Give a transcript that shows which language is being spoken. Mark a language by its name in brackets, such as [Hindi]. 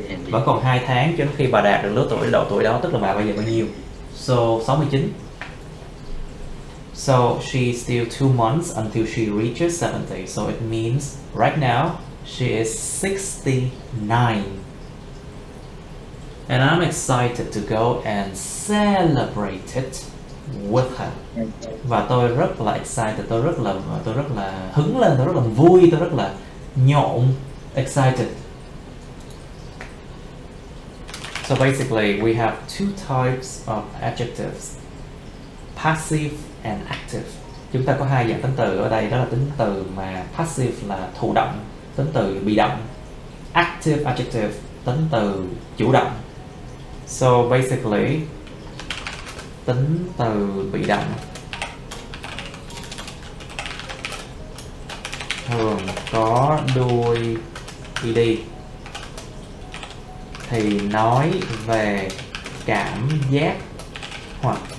[Vietnamese] Vẫn còn 2 tháng cho đến khi bà đạt được lứa tuổi, độ tuổi đó, tức là bà bây giờ bao nhiêu? [English] So 69. So she's still 2 months until she reaches 70. So it means right now she is 69. And I'm excited to go and celebrate it with her. [Vietnamese] Và tôi rất là excited, tôi rất là hứng lên, tôi rất là vui, tôi rất là nhộn. [English] Excited. So basically we have 2 types of adjectives. Passive and active. [Vietnamese] Chúng ta có 2 dạng tính từ ở đây, đó là tính từ mà passive là thụ động, tính từ bị động. [English] Active adjective, [Vietnamese] tính từ chủ động. [English] So basically [Vietnamese] tính từ bị động thường có đuôi ed thì nói về cảm giác hoặc